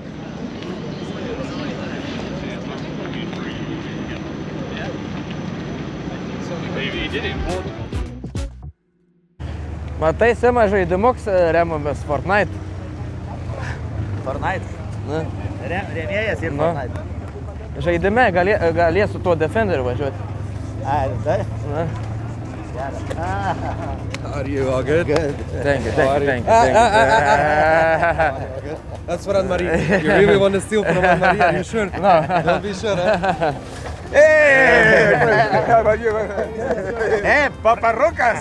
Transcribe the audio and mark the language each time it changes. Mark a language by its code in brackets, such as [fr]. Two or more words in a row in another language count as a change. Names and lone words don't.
[lt] Matai, Sima, žaidimuks remomis Fortnite. Fortnite? Rėmėjas ir Fortnite. Žaidime galės su tuo Defenderiu važiuoti. Tai? [en] Are you all good? Good. Thank you. That's for Anne-Marie. You really want to steal from Anne-Marie? Are you sure? No. Don't be sure, huh? Hey, paparrucas!